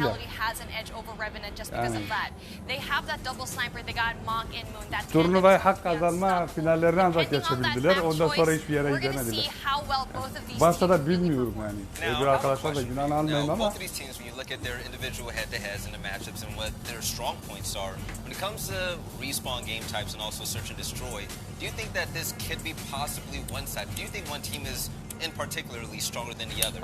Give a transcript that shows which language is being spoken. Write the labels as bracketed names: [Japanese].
[English] Vitality has an edge over Revenant just because of that. They have that double sniper. They got Monk and Moon. That [Turkish] Turnuvayı hak kazanma finallerine ancak geçebildiler. Ondan sonra hiçbir yere gidemediler. Varsa da bilmiyorum yani. Öbür arkadaşlar da günah almayın ama. [English] Both of these teams, when you look at their individual head-to-heads and the matchups and what their strong points are, when it comes to respawn game types and also search and destroy, do you think that this could be possibly one-sided? Do you think one team is in particularly stronger than the other?